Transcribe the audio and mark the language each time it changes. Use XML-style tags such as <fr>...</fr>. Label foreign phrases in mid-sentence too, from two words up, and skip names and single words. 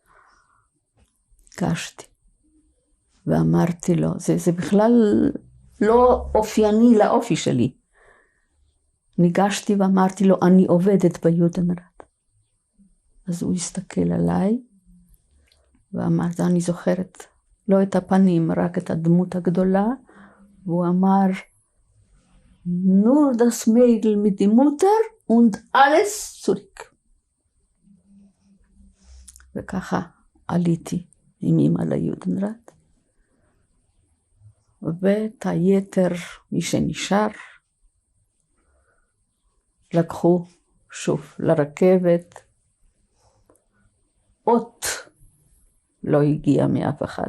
<he>גשתי, ואמרתי לו, זה בכלל לא אופייני לאופי שלי. ניגשתי ואמרתי לו, אני עובדת ביודנראט. אז הוא הסתכל עליי, ואמרתי, אני זוכרת, לא את הפנים, רק את הדמות הגדולה, והוא אמר,</he> <de>nur das Mädel mit die Mutter und alles zurück.</de> <he>וככה עליתי עם אמא ליודנראט, ואת היתר, מי שנשאר, לקחו שוב לרכבת, אות לא הגיע מאף אחד.</he>